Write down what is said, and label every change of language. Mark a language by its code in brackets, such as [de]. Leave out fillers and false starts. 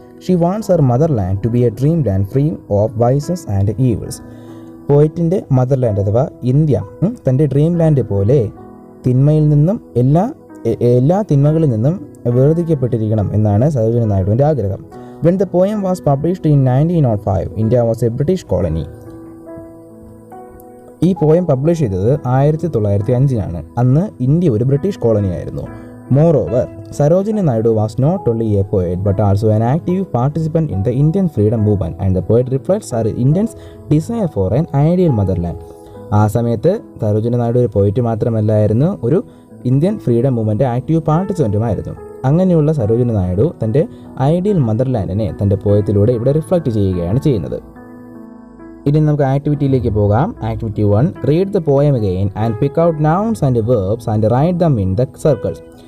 [en] She wants her motherland to be a dream land free of vices and evils. [ml] പോയറ്റിൻ്റെ motherland അഥവാ India തൻ്റെ dream land പോലെ തിന്മയിൽ നിന്നും എല്ലാ തിന്മകളിൽ നിന്നും വേർതിരിക്കപ്പെട്ടിരിക്കണം എന്നാണ് സരോജിനി നായിഡുവിൻ്റെ ആഗ്രഹം. [en] When the poem was published in 1905, India was a British colony. [ml] ഈ പോയം പബ്ലിഷ് ചെയ്തത് 1905 അന്ന് ഇന്ത്യ ഒരു ബ്രിട്ടീഷ് കോളനി ആയിരുന്നു. [en] Moreover, Sarojini Naidu was not only a poet but also an active participant in the Indian freedom movement, and the poet reflects our Indians' desire for an ideal motherland. [ml] ആ സമയത്ത് സരോജിനി നായിഡു ഒരു പോയിറ്റ് മാത്രമല്ലായിരുന്നു, ഒരു Indian freedom movement active പാർട്ടിസിപ്പൻറ്റുമായിരുന്നു. അങ്ങനെയുള്ള സരോജിനി നായിഡു തൻ്റെ ideal മദർലാൻഡിനെ തൻ്റെ പോയത്തിലൂടെ ഇവിടെ reflect ചെയ്യുകയാണ് ചെയ്യുന്നത്. ഇനി നമുക്ക് ആക്ടിവിറ്റിയിലേക്ക് പോകാം. [en] Activity 1, read the poem again and pick out nouns and verbs and write them in the circles.